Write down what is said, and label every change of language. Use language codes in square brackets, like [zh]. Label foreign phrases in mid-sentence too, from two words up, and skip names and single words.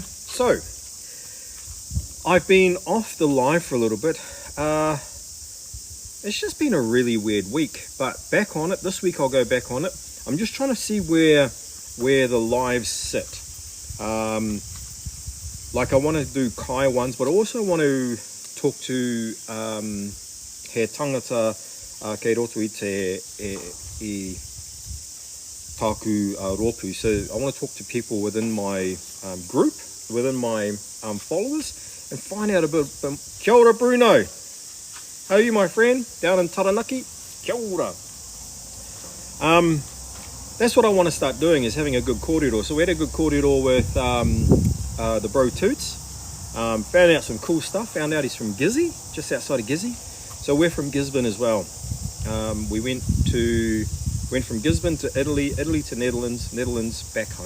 [en] So I've been off the live for a little bit. It's just been a really weird week, but back on it. This week I'll go back on it. I'm just trying to see where the lives sit. Like I want to do Kai ones, but I also want to talk to [mi] he tangata kei roto I te taku ropu. [en] So I want to talk to people within my group, within my followers, and find out a bit. [mi] Kia ora, [en] Bruno. How are you, my friend? Down in Taranaki? [mi] Kia ora. [en] That's what I want to start doing, is having a good kōrero. So we had a good kōrero with the bro Toots. Found out some cool stuff. Found out he's from Gizzy, just outside of Gizzy. So we're from Gisborne as well. We went from Gisborne to Italy to Netherlands, back home.